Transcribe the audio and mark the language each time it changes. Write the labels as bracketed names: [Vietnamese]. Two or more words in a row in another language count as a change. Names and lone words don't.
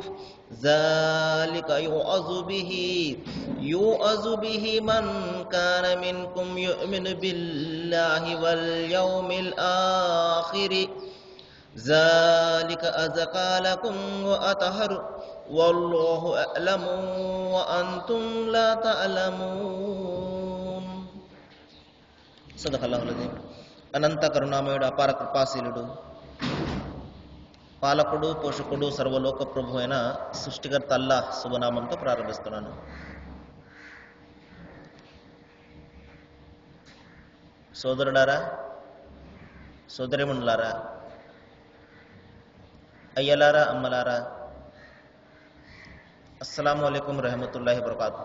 [Arabic] ذلك يوعظ به من كان منكم يؤمن بالله واليوم الآخر. ذلك أزكى لكم وأطهر والله أعلم وأنتم لا تعلمون. صدق الله العظيم. [Telugu] అనంత కరుణామయుడు, అపార కృపాశీలుడు, పాలకుడు, పోషకుడు, సర్వలోక ప్రభు అయిన సృష్టికర్త అల్లాహ్ శుభనామంతో ప్రారంభిస్తున్నాను. సోదరులారా, సోదరిమణులారా, అయ్యలారా, అమ్మలారా, [Arabic] السلام عليكم رحمة الله وبركاته.